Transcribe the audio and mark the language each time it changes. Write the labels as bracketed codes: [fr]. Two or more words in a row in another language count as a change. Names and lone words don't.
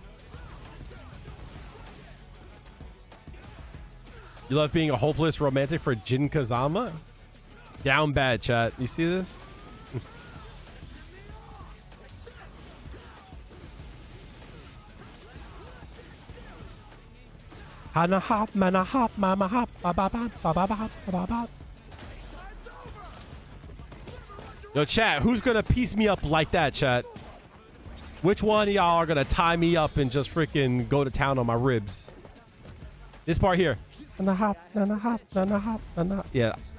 [en] You love being a hopeless romantic for Jin Kazama? Down bad, chat. You see this? Hana hop, mana hop, mama hop, ba ba ba ba ba ba ba ba. Yo, chat, who's gonna piece me up like that, chat? Which one of y'all are gonna tie me up and just freaking go to town on my ribs? This part here. Hana hop, hana hop, hana hop, hana. Yeah.